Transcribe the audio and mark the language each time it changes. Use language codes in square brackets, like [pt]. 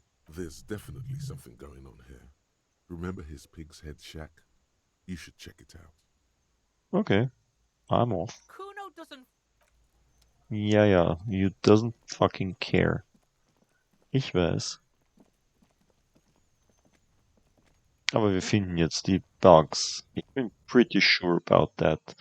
[en] There's definitely something going on here. Remember his pig's head shack? You should check it out. Okay, I'm off. Kuno doesn't... Ja, you doesn't fucking care. [de] Ich weiß. Aber wir finden jetzt die Bugs. Ich bin [en] pretty sure about that.